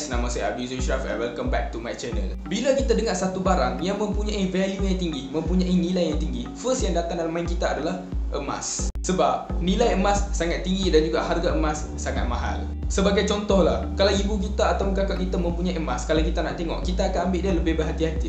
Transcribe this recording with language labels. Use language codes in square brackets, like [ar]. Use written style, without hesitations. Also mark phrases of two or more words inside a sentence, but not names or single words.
[ms] Nama saya Abi Zushraf [en] and welcome back to my channel. [ms] Bila kita dengar satu barang yang mempunyai value yang tinggi, mempunyai nilai yang tinggi, first yang datang dalam mind kita adalah emas. Sebab nilai emas sangat tinggi dan juga harga emas sangat mahal. Sebagai contoh lah, kalau ibu kita atau kakak kita mempunyai emas, kalau kita nak tengok, kita akan ambil dia lebih berhati-hati.